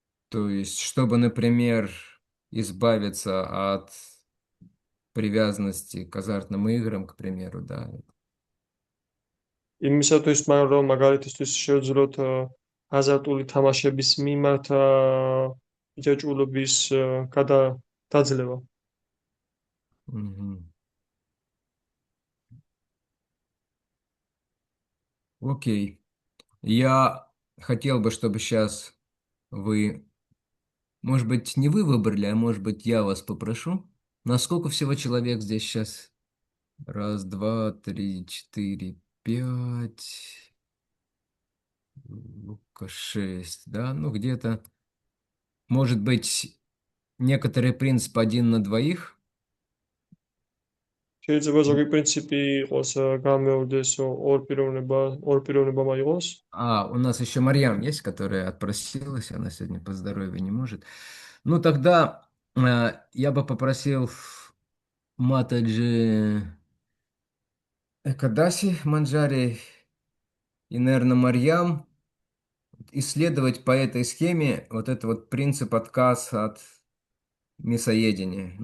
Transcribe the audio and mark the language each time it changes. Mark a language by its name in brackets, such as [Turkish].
[Russian] То есть, чтобы, например, избавиться от привязанности к азартным играм, к примеру, да. [Georgian] იმისათვის, რომ მაგალითისთვის შევძლოთ აზარტული თამაშების მიმართ იჭაჭულობის დაძლევა. [Russian] Мгм. Окей. Я хотел бы, чтобы сейчас вы, может быть, не вы выбрали, а может быть, я вас попрошу. Насколько всего человек здесь сейчас? Раз, два, три, четыре, пять. Ну-ка, шесть, да? Ну, где-то, может быть, некоторый принцип один на двоих. [Georgian] შეიძლება ზოგი პრინციპი იყოს გამეორდეს ორ პიროვნება მაიღოს. [Russian] А, у нас еще Марьям есть, которая отпросилась, она сегодня по здоровью не может. Ну, тогда я бы попросил Матаджи Экадаси Манджари и, наверное, Марьям исследовать по этой схеме вот этот вот принцип отказ от мясоедения.